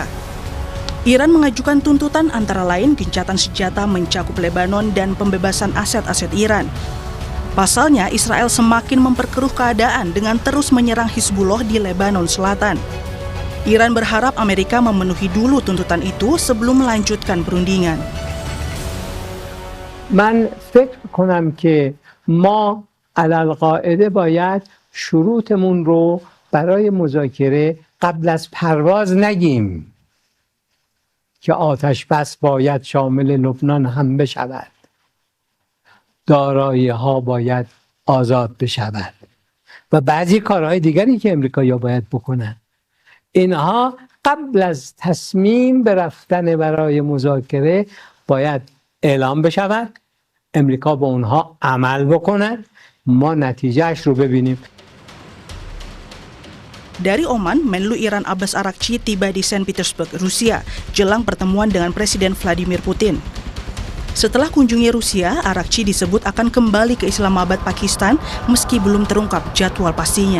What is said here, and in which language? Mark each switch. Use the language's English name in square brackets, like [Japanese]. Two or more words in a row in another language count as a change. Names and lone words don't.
[Indonesian] Iran mengajukan tuntutan antara lain gencatan senjata mencakup Lebanon dan pembebasan aset-aset Iran. Pasalnya, Israel semakin memperkeruh keadaan dengan terus menyerang Hizbullah di Lebanon Selatan. Iran berharap Amerika memenuhi dulu tuntutan itu sebelum melanjutkan perundingan. [Persian] من فکر کنم که ما علالقاعده باید شروطمون رو برای مذاکره قبل از پرواز نگیم که آتش بس باید شامل لبنان هم بشود. دارایی ها باید آزاد بشود و بعضی کارهای دیگری که امریکایی‌ها باید بکنن. اینها قبل از تصمیم به رفتن برای مذاکره باید اعلام بشود، امریکا به اونها عمل بکند، ما نتیجهش رو ببینیم. [Indonesian] Dari Oman, Menlu Iran Abbas Arakchi tiba di Saint Petersburg, Rusia, jelang pertemuan dengan Presiden Vladimir Putin. Setelah kunjungi Rusia, Arakchi disebut akan kembali ke Islamabad, Pakistan, meski belum terungkap jadwal pastinya.